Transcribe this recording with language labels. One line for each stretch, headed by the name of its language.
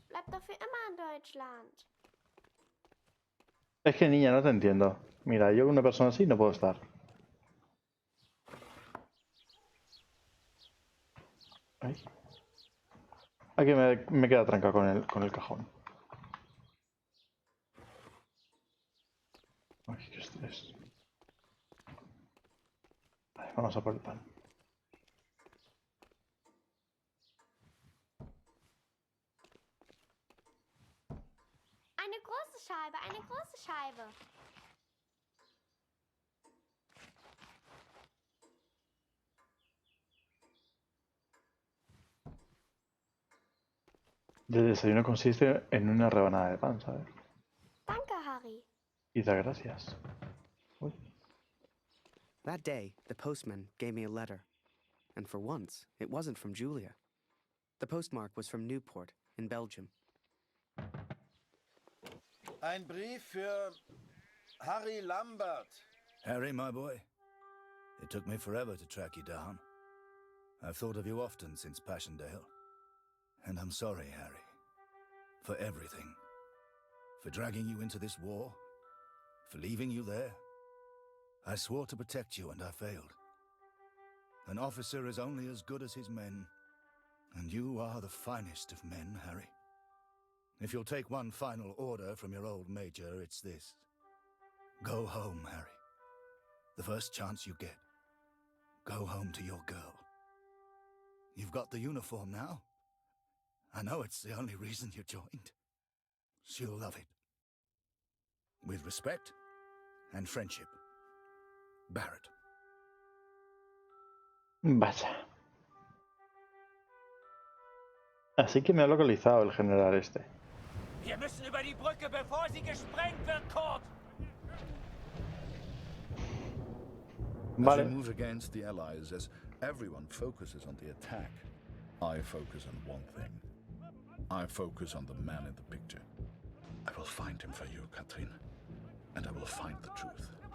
German: Bleib doch für immer in Deutschland.
Spanish: Es que niña, no te entiendo. Mira, yo con una persona así no puedo estar. Ay. Aquí me queda trancado con el cajón. Ay, qué estrés. Vale, vamos a por el pan.
German: Scheibe, eine große Scheibe.
Spanish: El desayuno consiste en una rebanada de pan, ¿sabes?
German: Danke, Harry.
Spanish: Y da gracias. Uy.
English: That day, the postman gave me a letter. And for once, it wasn't from Julia. The postmark was from Newport, in Belgium.
German: Ein Brief für Harry Lambert.
English: Harry, my boy. It took me forever to track you down. I've thought of you often since Passchendaele. And I'm sorry, Harry. For everything. For dragging you into this war. For leaving you there. I swore to protect you and I failed. An officer is only as good as his men. And you are the finest of men, Harry. If you'll take one final order from your old major, it's this. Go home, Harry. The first chance you get. Go home to your girl. You've got the uniform now. I know it's the only reason you joined. She'll love it. With respect and friendship. Barrett.
Spanish: Vaya. Así que me ha localizado el general este.
German: Wir müssen über die Brücke, bevor sie gesprengt wird, Kurt!
English: As we move against the Allies, as everyone focuses on the attack, I focus on one thing. I focus on the man in the picture. I will find him for you, Katrin. And I will find the truth.